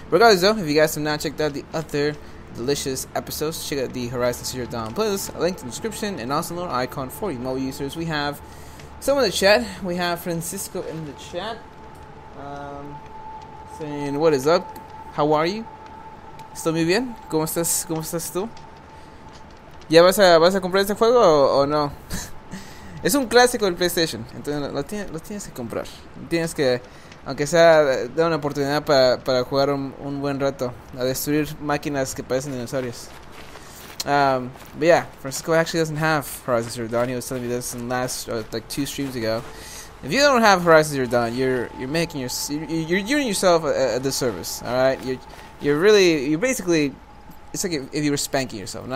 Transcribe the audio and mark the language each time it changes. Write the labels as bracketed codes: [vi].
[en] Regardless, though, if you guys have not checked out the other delicious episodes, check out the Horizon Zero Dawn playlist, a link in the description, and also a little icon for you mobile users. We have some in the chat. We have Francisco in the chat saying, what is up? How are you? [es] ¿Estoy muy bien? ¿Cómo estás tú? ¿Ya vas a comprar este juego o no? Es un clásico del PlayStation, entonces lo tienes que comprar. Tienes que, aunque sea, dar una oportunidad para jugar un buen rato, a destruir máquinas que parecen dinosaurios. [en] But yeah, Francisco actually doesn't have Horizon Zero Dawn. He was telling me this in last, like 2 streams ago. If you don't have Horizon Zero Dawn, you're doing yourself a disservice. All right, you're basically, it's like if you were spanking yourself.